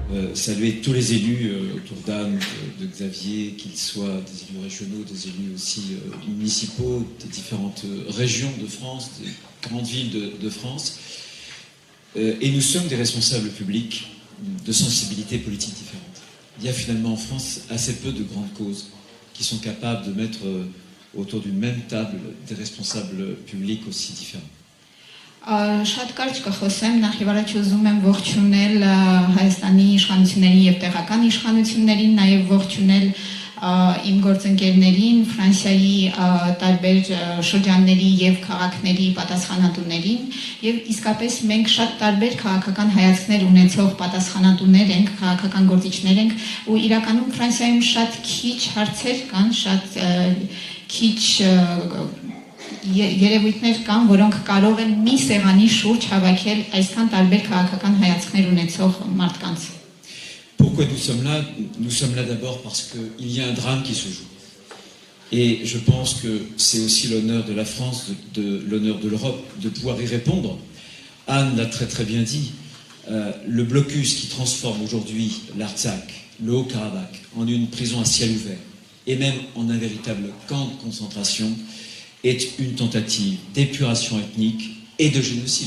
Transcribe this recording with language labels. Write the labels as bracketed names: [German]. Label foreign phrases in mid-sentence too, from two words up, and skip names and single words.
[French] saluer tous les élus autour d'Anne, de Xavier, qu'ils soient des élus régionaux, des élus aussi municipaux, des différentes régions de France, des grandes villes de France. Et nous sommes des responsables publics de sensibilités politiques différentes. Il y a finalement en France assez peu de grandes causes qui sont capables de mettre autour d'une même table des responsables publics aussi différents. [Armenian] Շատ կարճ կխոսեմ, նախ եւ առաջ ուզում եմ ողջունել Հայաստանի իշխանությունների եւ տեղական իշխանություններին, նաեւ ողջունել իմ գործընկերներին, Ֆրանսիայի տարբեր շրջանների եւ քաղաքների պատասխանատուներին եւ իսկապես մենք շատ տարբեր քաղաքական հայացքներ ունեցող պատասխանատուներ ենք, քաղաքական գործիչներ ենք ու իրականում Ֆրանսիայում շատ քիչ հարցեր կան, շատ քիչ երևույթներ կան, որոնք կարող են մի սեղանի շուրջ հավաքել այսքան տարբեր քաղաքական հայացքներ ունեցող մարդկանց։ [French] Pourquoi nous sommes là? Nous sommes là d'abord parce qu'il y a un drame qui se joue. Et je pense que c'est aussi l'honneur de la France, l'honneur de l'Europe, de pouvoir y répondre. Anne l'a très très bien dit, le blocus qui transforme aujourd'hui l'Artsakh, le Haut-Karabakh, en une prison à ciel ouvert, et même en un véritable camp de concentration, est une tentative d'épuration ethnique et de génocide.